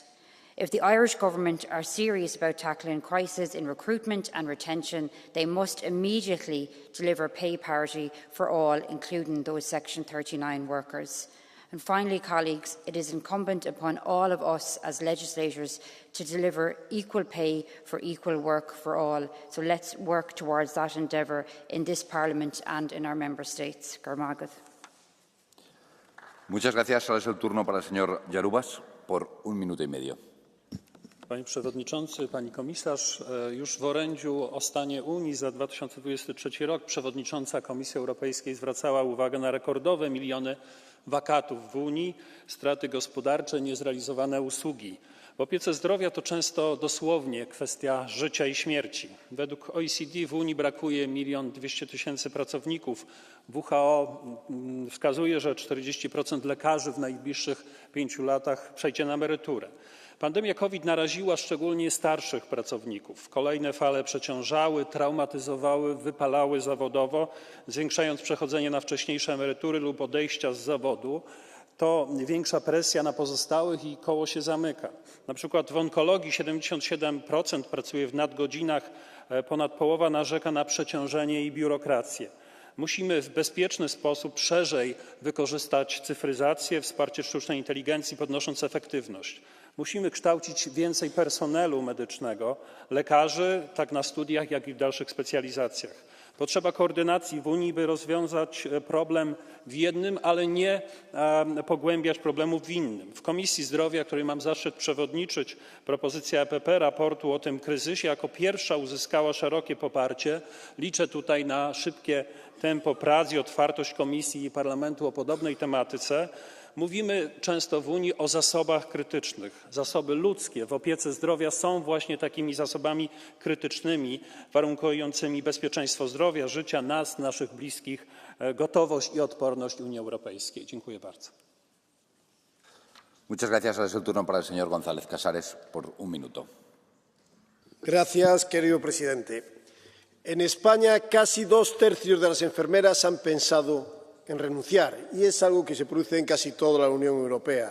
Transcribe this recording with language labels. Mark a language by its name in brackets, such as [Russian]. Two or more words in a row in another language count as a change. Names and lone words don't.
[English] If the Irish Government are serious about tackling crisis in recruitment and retention, they must immediately deliver pay parity for all, including those Section 39 workers. And finally, colleagues, it is incumbent upon all of us as legislators to deliver equal pay for equal work for all. So let's work towards that endeavour in this Parliament and in our Member States. [Irish] Garmagad. [Spanish] Muchas gracias. Ahora es el turno para el señor Jarubas por 1 minuto y medio. [Polish] Panie Przewodniczący, Pani Komisarz, już w orędziu o stanie Unii za 2023 rok przewodnicząca Komisji Europejskiej zwracała uwagę na rekordowe miliony wakatów w Unii, straty gospodarcze, niezrealizowane usługi. W opiece zdrowia to często dosłownie kwestia życia i śmierci. Według OECD w Unii brakuje 1 200 000 pracowników. WHO wskazuje, że 40% lekarzy w najbliższych 5 latach przejdzie na emeryturę. Pandemia COVID naraziła szczególnie starszych pracowników. Kolejne fale przeciążały, traumatyzowały, wypalały zawodowo, zwiększając przechodzenie na wcześniejsze emerytury lub odejścia z zawodu. To większa presja na pozostałych i koło się zamyka. Na przykład w onkologii 77% pracuje w nadgodzinach, ponad połowa narzeka na przeciążenie i biurokrację. Musimy w bezpieczny sposób szerzej wykorzystać cyfryzację, wsparcie sztucznej inteligencji, podnosząc efektywność. Musimy kształcić więcej personelu medycznego, lekarzy, tak na studiach, jak i w dalszych specjalizacjach. Potrzeba koordynacji w Unii, by rozwiązać problem w jednym, ale nie pogłębiać problemów w innym. W Komisji Zdrowia, której mam zaszczyt przewodniczyć, propozycja EPP raportu o tym kryzysie jako pierwsza uzyskała szerokie poparcie. Liczę tutaj na szybkie tempo prac i otwartość Komisji i Parlamentu o podobnej tematyce. Mówimy często w Unii o zasobach krytycznych. Zasoby ludzkie w opiece zdrowia są właśnie takimi zasobami krytycznymi, warunkującymi bezpieczeństwo zdrowia, życia nas, naszych bliskich, gotowość i odporność Unii Europejskiej. Dziękuję bardzo. [Spanish] Muchas gracias. Ahora es el turno para el señor González Casares por 1 minuto. Gracias, querido presidente. En España, casi 2 tercios de las enfermeras han pensado en renunciar, y es algo que se produce en casi toda la Unión Europea.